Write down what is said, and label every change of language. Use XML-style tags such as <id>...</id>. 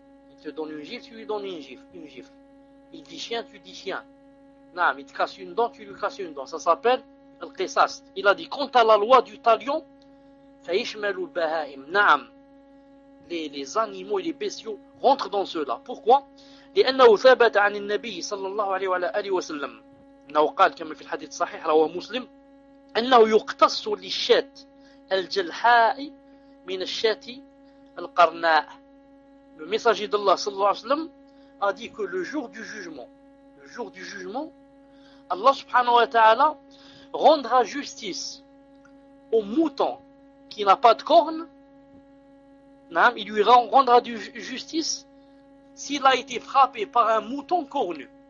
<fr>Il te donne une gifle, tu lui donnes une gifle. Il dit chien, tu dis chien. Non, il te casse une dent, tu lui casses une dent. Ça s'appelle le qisas. Il a dit, quant à la loi du talion,</fr> <ar>fayishmalu al-baha'im.</ar> <fr>Naam. Les animaux et les bestiaux rentrent dans cela. Pourquoi?</fr> <ar>لأنه ثابت عن النبي صلى الله عليه وعلى آله وسلم أنه قال كما في الحديث الصحيح رواه مسلم أنه يقتص للشاة الجلحاء من الشاة القرناء.</ar> <fr>Le messager d'Allah صلى الله عليه وسلم a dit que le jour du jugement, le jour du jugement, Allah subhanahu wa ta'ala rendra justice au mouton qui n'a pas de corne. Non, il lui rendra du justice s'il a été frappé par un mouton cornu.</fr>